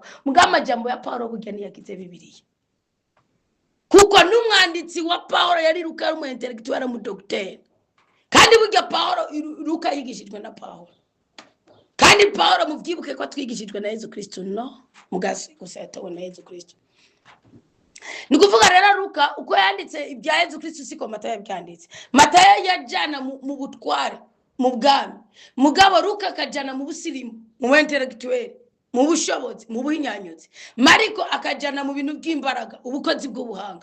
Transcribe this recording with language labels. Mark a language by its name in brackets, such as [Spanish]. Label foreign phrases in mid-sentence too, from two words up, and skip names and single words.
[Rundi] Mugabo amajambo ya Paulo burya ni yagize Bibiliya, kuko n'umwanditsi wa Paulo yari Luka, ari umu intellectuel mu docteur. Kandi burya Paulo Luka yigishijwe na Paulo, kandi Paulo muvyibuke ko twigishijwe na Yesu Kristo, no mugasi gusa yatawe na Yesu Kristo. Nikuvuga rero Luka uko yanditse ibya Yesu Kristo siko Matayo yabyanditse. Matayo yajana mu butware mu bwami, mugabo Luka akajana mu busirimu, mu intellectuel, mu bushobozi, mu buhinyanyuzi. Mariko akajana mu bintu by'imbaraga, ubukozi bw'ubuhanga.